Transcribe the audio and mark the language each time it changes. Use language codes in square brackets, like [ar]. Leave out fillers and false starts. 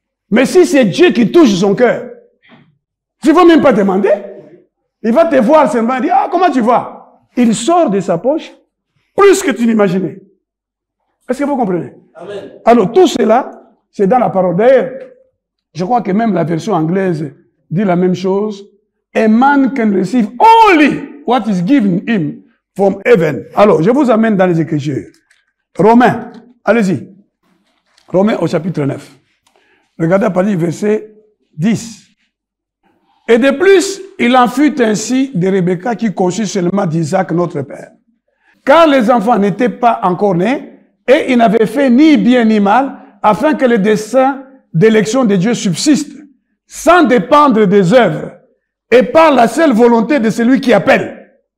[fr] Mais si c'est Dieu qui touche son cœur, tu ne vas même pas demander. Il va te voir seulement et dire, ah, comment tu vas? Il sort de sa poche plus que tu n'imaginais. Est-ce que vous comprenez? Amen. Alors, tout cela, c'est dans la parole. D'ailleurs, je crois que même la version anglaise dit la même chose. [en] A man can receive only what is given him from heaven. [fr] Alors, je vous amène dans les Écritures. Romains, allez-y. Romains au chapitre 9. Regardez à partir du verset 10. Et de plus, il en fut ainsi de Rebecca qui conçut seulement d'Isaac notre père. Car les enfants n'étaient pas encore nés et ils n'avaient fait ni bien ni mal afin que le dessein d'élection de Dieu subsiste sans dépendre des œuvres et par la seule volonté de celui qui appelle.